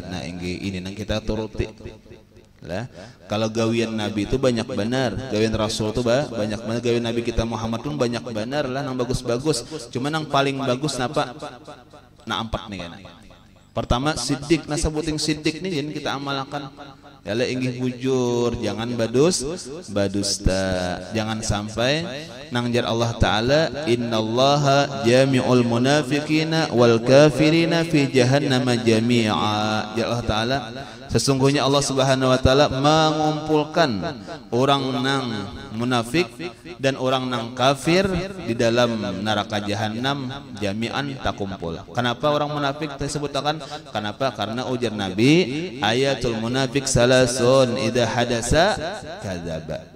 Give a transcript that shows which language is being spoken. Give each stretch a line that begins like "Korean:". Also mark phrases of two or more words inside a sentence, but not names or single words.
Banjar: Nah ini nang kita turuti lah. Kalau gawian nabi itu banyak benar, gawian rasul itu banyak benar, gawian nabi kita Muhammad pun banyak benar lah, nang bagus-bagus. Cuma nang paling bagus napa? Nah 4 nih kan. Pertama sidik, nah sebuting sidik nih yang kita amalkan. Yala inggih bujur, jangan badusta, jangan sampai nangjar Allah Ta'ala
Arabic: إن الله جامع المنافقين والكافرين في جهنم جميعا.
Indonesian: Ya Allah Ta'ala sesungguhnya Allah
Arabic: سبحانه وتعالى
Indonesian: mengumpulkan orang nang munafik dan orang nang kafir di dalam neraka jahanam jami'an takumpul. Kenapa orang munafik disebutkan? Kenapa?
Banjar: Karena ujar
Arabic: Nabi آية المنافق ثلاث إذا حدث كذب.